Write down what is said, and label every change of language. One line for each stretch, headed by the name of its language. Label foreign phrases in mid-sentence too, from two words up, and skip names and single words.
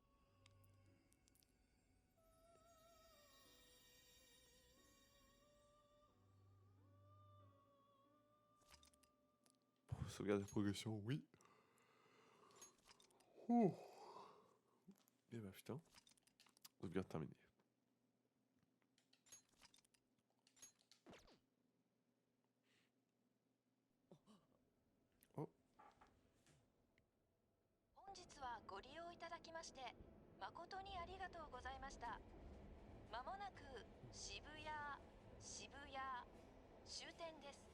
French: Sauvegarde de progression, oui. Oh. Et bah putain. Sauvegarde terminée. Oh.
Japanese: 本日はご利用いただきまして誠にありがとうございました。まもなく渋谷終点です。